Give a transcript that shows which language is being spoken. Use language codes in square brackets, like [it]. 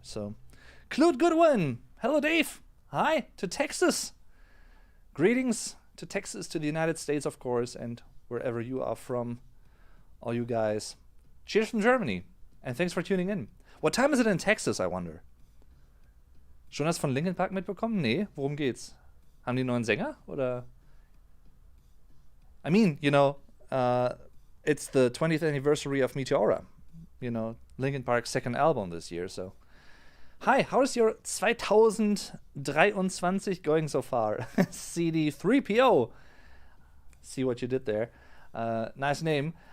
[en] So, Clute Goodwin. Hello, Dave. Hi to Texas. Greetings to Texas, to the United States, of course, and wherever you are from, all you guys. Cheers from Germany. And thanks for tuning in. What time is it in Texas, I wonder? [de] Schon das von Linkin Park mitbekommen? Nee, worum geht's? Haben die einen neuen Sänger? Oder? [en] I mean, it's the 20th anniversary of Meteora. Linkin Park's second album this year, so. Hi, how is your 2023 going so far? CD3PO. See what you did there. Nice name.